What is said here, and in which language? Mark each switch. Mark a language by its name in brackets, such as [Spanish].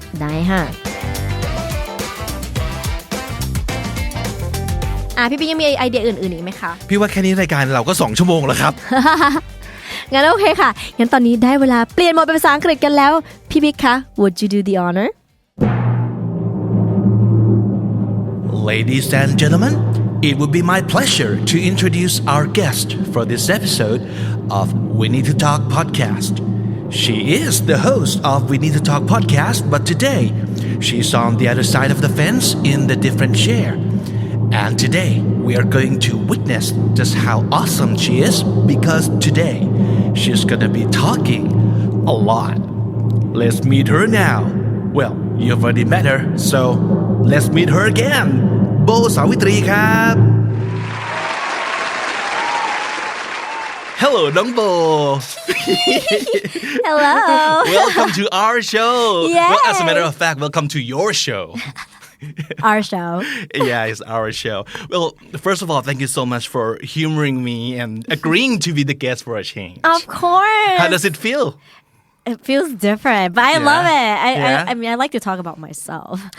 [Thai] ได้ค่ะพี่ปิ๊กยังมีไอเดียอื่นๆอีกไหมคะ พี่ว่าแค่นี้รายการเราก็2ชั่วโมงแล้วครับ งั้นโอเคค่ะงั้นตอนนี้ได้เวลาเปลี่ยนโหมดเป็นภาษาอังกฤษกันแล้วพี่ปิ๊กคะ [English] Would you do the honor Ladies and gentlemen It would be my pleasure to introduce our guest for this episode of We Need To Talk podcast.She is the host of We Need To Talk podcast, but today she's on the other side of the fence in the different chair. And today we are going to witness just how awesome she is because today she's gonna be talking a lot. Let's meet her now. Well, you've already met her, so let's meet her again. โบสาวิตรีครับ Hello, Dumbo. Hello. Welcome to our show. Yay. Well, as a matter of fact, welcome to your show. Our show. Yeah, it's our show. Well, first of all, thank you so much for humoring me and agreeing to be the guest for a change. Of course. How does it feel? It feels different, but I love it. I mean, I like to talk about myself.